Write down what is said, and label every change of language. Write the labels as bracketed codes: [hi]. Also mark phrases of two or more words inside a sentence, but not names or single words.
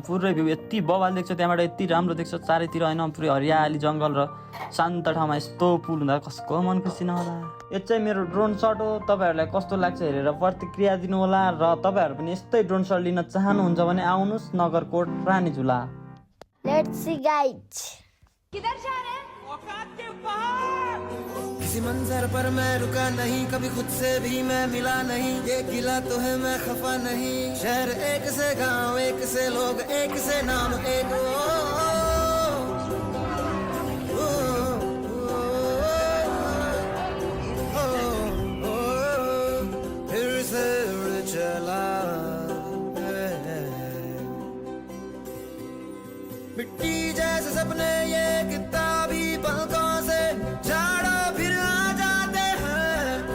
[ne] पुरै भ्यू यति बबाल देख्छ त्यहाँबाट यति राम्रो देख्छ चारैतिर होइन। पुरै हरियाली जङ्गल र शान्त ठाउँमा यस्तो पुल हुँदा कसको मन खुसी नहोला। यो चाहिँ मेरो ड्रोन सर्ट हो। तपाईँहरूलाई कस्तो लाग्छ हेरेर प्रतिक्रिया दिनु होला। र तपाईँहरू पनि यस्तै ड्रोन सर्ट लिन चाहनुहुन्छ भने आउनुहोस् नगरकोट रानीझुला। [en] let's see guys. [hi] किधर जा रहे हैं? औकात के बाहर। किसी मंजर पर मैं रुका नहीं कभी खुद से भी मैं मिला नहीं। ये गिला तो है मैं खफा नहीं। शहर एक से गांव एक से लोग एक से नाम एक फिर से उड़ चला मिट्टी जैसे सपने ये किताबी पलकों से झाड़ो फिर आ जाते हैं।